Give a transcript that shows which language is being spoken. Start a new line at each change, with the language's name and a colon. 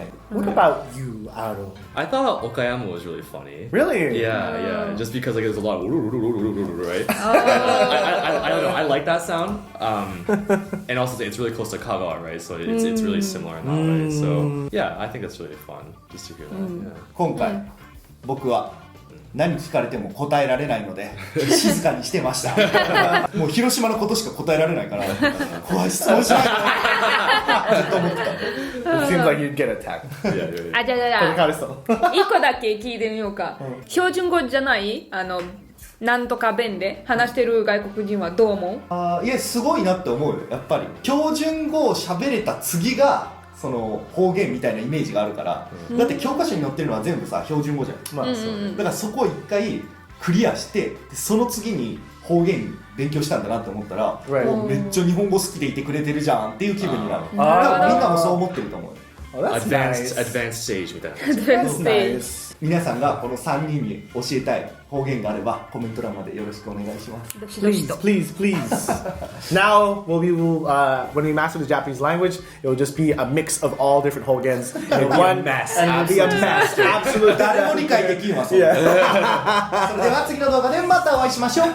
English: What about you, Aro? I thought Okayama was really funny. Really? Yeah. Just because like there's a lot of right. I don't know. I like that sound. And also it's really close to Kagawa, right? So it's really similar in that way. So yeah, I think that's really fun just to hear that. Yeah.
Japanese: 今回僕は何聞かれても答えられないので静かにしてました。もう広島のことしか答えられないから怖い質問しないとずっと思ってた。
English: It seems like you'd get attacked.
Japanese: あ、じゃあ一個だけ聞いてみようか。標準語じゃないなんとか弁で話してる外国人はどう思う？いやすごいなって思うよ。やっぱり標準語を喋れた次がその方言みたいなイメージがあるから、だって教科書に載ってるのは全部さ標準語じゃん。まあそうね。だからそこを一回クリアしてその次に方言勉強したんだなって思ったら、もうめっちゃ日本語好きでいてくれてるじゃんっていう気分になる。だからみんなもそう思ってると思うよ。
English: Advanced stage
Japanese: みたいな。
English: Advanced stage。
Japanese: 皆さんがこの3人に教えたい方言があればコメント欄までよろしくお願いします。
English: Please. Now, when we master the Japanese language, it will just be a mix of all different Hogens in one mess. And it'll be a mess. Absolutely.
Japanese: 誰も理解できんわ、それ。それでは次の動画でまたお会いしましょう。